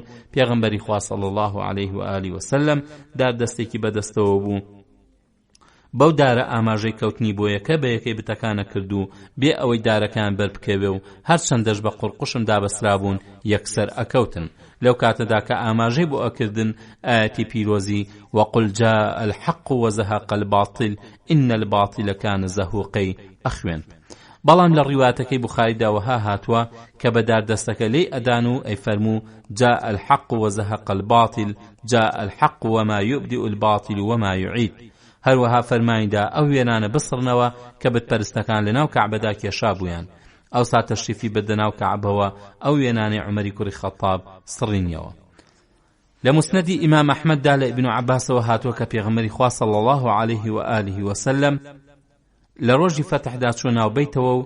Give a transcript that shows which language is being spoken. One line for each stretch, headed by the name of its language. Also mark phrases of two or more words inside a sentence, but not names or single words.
Central Kurdish: پێغەمبەری خوا
Arabic: صلی الله عليه و آله وسلم
Central Kurdish: دەستێکی بەدەستەوە بوو، بەو دارە ئاماژەی کەوتنی بۆ یەکە بە یەکەی بتەکانە کردو بێ ئەوەی دارەکان بەربکەوێ و هەر چەندەش بە قورقوشم دابەسترا بوون یەکسەر ئەکەوتن. لەو کاتەدا کە ئاماژەی بۆ ئەکردن ئاەتی پیرۆزی وەقل
Arabic: جاء الحق وزهق الباطل إن الباطل كان زهوقی
Central Kurdish: ئەخوێن. بەڵام لە ڕیواتەکەی بوخاریدا وەها هاتووە کە بەدار دەستەکە لێی ئەدان و ئەی فەرموو
Arabic: جاء الحق وزهق الباطل جاء الحق وما يبدئ الباطل وما يعيد.
Central Kurdish: هەروەها فەرمانیدا ئەو وێنانە بسڕنەوە کە بتپەرستەکان لەناو کەعبەدا کێشا بوویان. ئەوسا تەشریفی بدە ناو کەعبەوە ئەو وێنانەی عومەری کوڕی خەتاب سڕینیەوە. لە مسندی ئیمام ئەحمەددا لە ئیبن عەباسەوە هاتووە کە پێغەمبەری خوا
Arabic: صلی الله عليه و آله وسلم
Central Kurdish: لە ڕۆژی فەتحدا چوە ناو بەیتەوە و